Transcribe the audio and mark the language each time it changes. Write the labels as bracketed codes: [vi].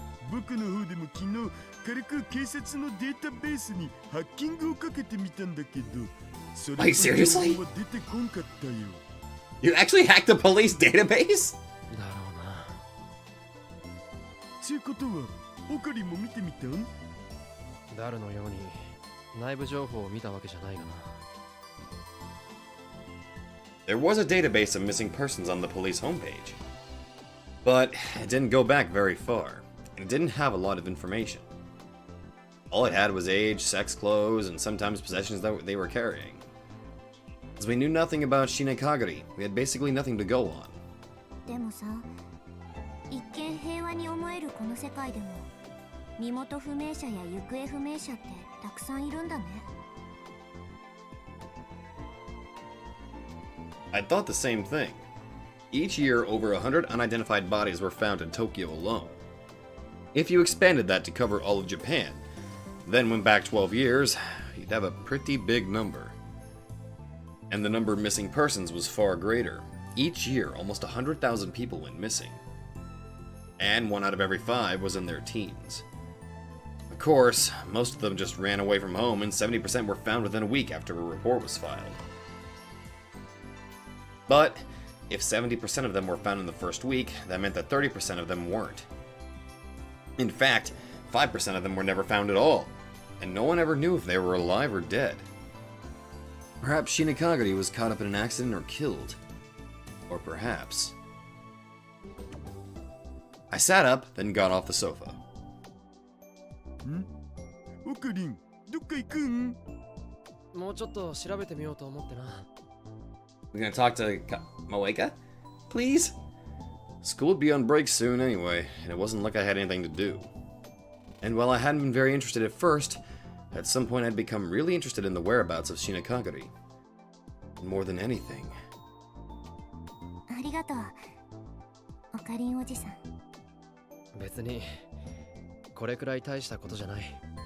[ja] 僕の方でも昨日軽く警察のデータベースにハッキングをかけてみたんだけど、それ [en] Wait, seriously? [ja] は出てこんかったよ。 [en] You actually hacked the police database? [ja] だろうな。つうことは、オカリンも見てみたん？誰のように内部情報を見たわけじゃないがな。 [en] There was a database of missing persons on the police homepage. But it didn't go back very far, and it didn't have a lot of information. All it had was age, sex, clothes, and sometimes possessions that they were carrying. As we knew nothing about SkydivingQuagga, we had basically nothing to go on. [ja] でもさ、一見平和に思えるこの世界でも、身元不明者や行方不明者ってたくさんいるんだね。 [en] I thought the same thing. Each year, over 100 unidentified bodies were found in Tokyo alone. If you expanded that to cover all of Japan, then went back 12 years, you'd have a pretty big number. And the number of missing persons was far greater. Each year, almost 100,000 people went missing. And 1 out of every 5 was in their teens. Of course, most of them just ran away from home, and 70% were found within a week after a report was filed. But if 70% of them were found in the first week, that meant that 30% of them weren't. In fact, 5% of them were never found at all, and no one ever knew if they were alive or dead. Perhaps SkydivingQuagga was caught up in an accident or killed. Or perhaps... I sat up, then got off the sofa. [ja] ん？オカリン、どっか行くん？もうちょっと調べてみようと思ってな。 [en] We're gonna talk to Moeka? Please? School would be on break soon anyway, and it wasn't like I had anything to do. And while I hadn't been very interested at first, at some point I'd become really interested in the whereabouts of SkydivingQuagga. And more than anything... [ja] ありがとう、オカリンおじさん。別にこれくらい大したことじゃない。